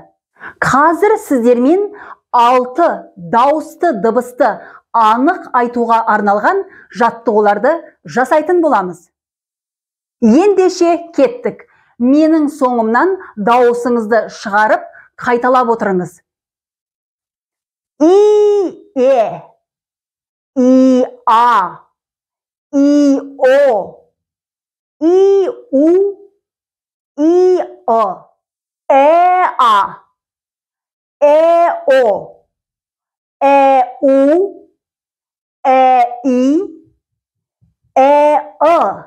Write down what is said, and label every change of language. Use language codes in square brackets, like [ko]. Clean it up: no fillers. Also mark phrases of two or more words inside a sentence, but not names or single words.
[kk] Қазір сіздермен 6 дауысты дыбысты анық айтуға арналған жаттығуларды жасайтын боламыз. Ендеше кеттік. Менің соңымнан дауысыңызды шығарып, қайталап отырыңыз. И-е, и-а, и-о, и-у, и-о, э-а, э-о, э-у, э-и, э-ы.